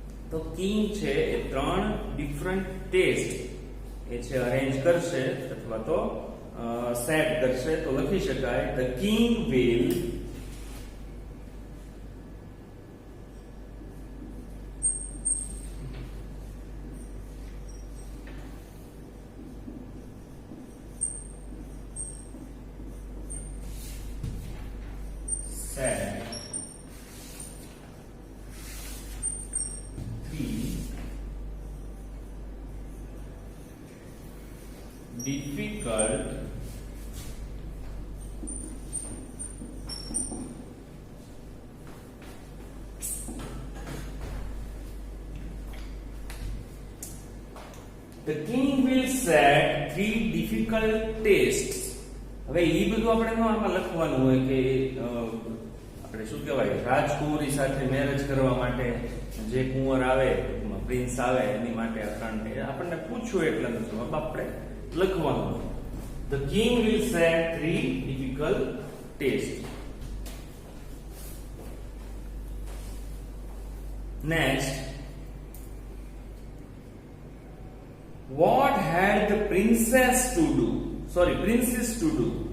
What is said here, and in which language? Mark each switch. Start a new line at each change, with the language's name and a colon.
Gujarati: તો king છે એ 3 different test એ છે અરેન્જ કરશે અથવા તો સેટ કરશે. તો લખી શકાય
English: the king will set 3 difficult The king will set 3 difficult tests.
Gujarati: હવે એ બધું આપણે આમાં લખવાનું હોય કે આપણે શું કહેવાય રાજકુમારી સાથે મેરેજ કરવા માટે જે કુંવર આવે પ્રિન્સ આવે એની માટે આપણને પૂછ્યું એટલે જવાબ આપણે લખવાનું.
English: The king will set 3 difficult tests. Next, what had the princess to do? Princess to do.